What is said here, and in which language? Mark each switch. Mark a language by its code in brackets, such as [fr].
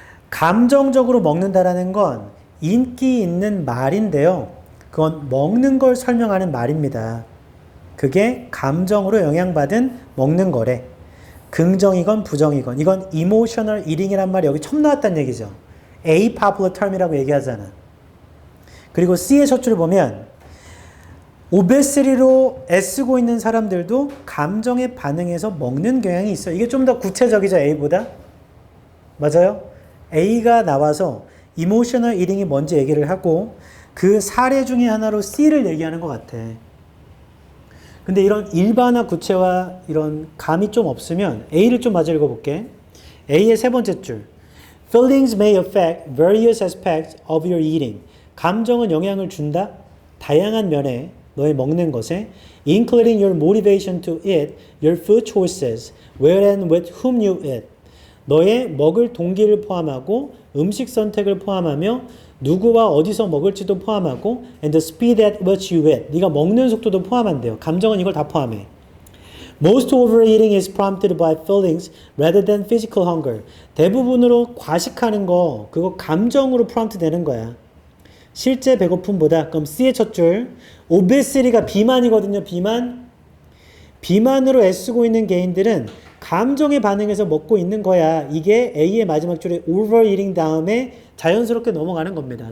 [ko] 감정적으로 먹는다라는 건 인기 있는 말인데요. 그건 먹는 걸 설명하는 말입니다. 그게 감정으로 영향받은 먹는 거래. 긍정이건 부정이건. 이건 emotional eating이란 말이 여기 처음 나왔다는 얘기죠. [en] A popular term [ko] 이라고 얘기하잖아. 그리고 C의 첫 줄 보면 obesity로 애쓰고 있는 사람들도 감정에 반응해서 먹는 경향이 있어요. 이게 좀 더 구체적이죠, A보다? 맞아요? A가 나와서 emotional eating이 뭔지 얘기를 하고 그 사례 중에 하나로 C를 얘기하는 것 같아. 근데 이런 일반화 구체화 이런 감이 좀 없으면 A를 좀 마저 읽어볼게. A의 세 번째 줄. [en] Feelings may affect various aspects of your eating. [ko] 감정은 영향을 준다. 다양한 면에 너의 먹는 것에 [en] including your motivation to eat, your food choices, where and with whom you eat. [ko] 너의 먹을 동기를 포함하고 음식 선택을 포함하며 누구와 어디서 먹을지도 포함하고 [en] and the speed at which you eat. [ko] 네가 먹는 속도도 포함한대요. 감정은 이걸 다 포함해. [en] Most overeating is prompted by feelings rather than physical hunger. [ko] 대부분으로 과식하는 거 그거 감정으로 프롬프트 되는 거야. 실제 배고픔보다. 그럼 C의 첫 줄. obesity가 비만이거든요. 비만으로 애쓰고 있는 개인들은 감정에 반응해서 먹고 있는 거야. 이게 A의 마지막 줄에 overeating 다음에 자연스럽게 넘어가는 겁니다.